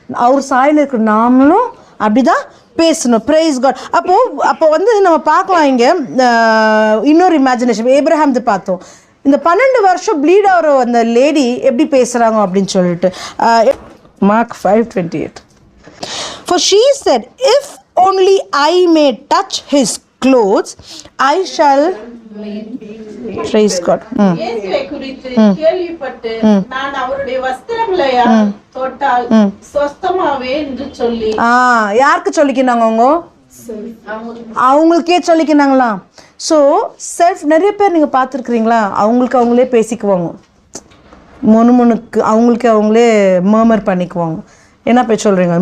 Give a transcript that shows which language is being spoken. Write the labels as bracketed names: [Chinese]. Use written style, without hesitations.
[Tamil] அவர் சாயல் இருக்கிற நாமளும் அப்படிதான் பேசணும். Price God. அப்போ வந்து நம்ம பார்க்கலாம் இங்கே இன்னொரு இமேஜினேஷன். ஏப்ரஹாம் பார்த்தோம். இந்த 12 வருஷம் ப்ளீட் ஆகிற அந்த லேடி எப்படி பேசுகிறாங்க அப்படின்னு சொல்லிட்டு mark 5:28. [English] For she said, if only I may touch his clothes, I shall. Praise God. [Tamil] இயேசுவை குறித்து கேள்விப்பட்டு நான் அவருடைய வஸ்திரங்களை தொட்டால் சொஸ்தமாவே என்று சொல்லி. யாருக்கு சொல்லிக்கினாங்க? அவங்களுக்கே சொல்லிக்கினாங்களா? So self. நிறைய பேர் நீங்கள் பார்த்துருக்குறீங்களா? அவங்களே பேசிக்குவாங்க, முணுமுணுக்கு அவங்களுக்கு அவங்களே மர்மர் பண்ணிக்குவாங்க. என்ன போய் சொல்கிறீங்க?